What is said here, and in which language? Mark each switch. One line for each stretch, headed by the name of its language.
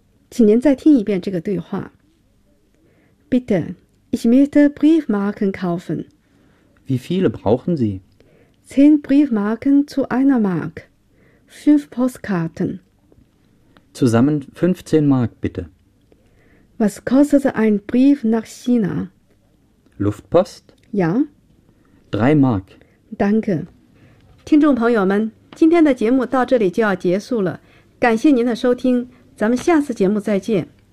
Chinese: 请您再听一遍这个对话。
German: Bitte, ich möchte Briefmarken kaufen. Wie viele brauchen Sie? 10 Briefmarken zu einer Mark, 5 postkarten. Zusammen 15 Mark, bitte. Was kostet ein Brief nach China? Luftpost? Ja. 3 Mark. Danke.
Chinese: 听众朋友们，今天的节目到这里就要结束了。感谢您的收听，咱们下次节目再见。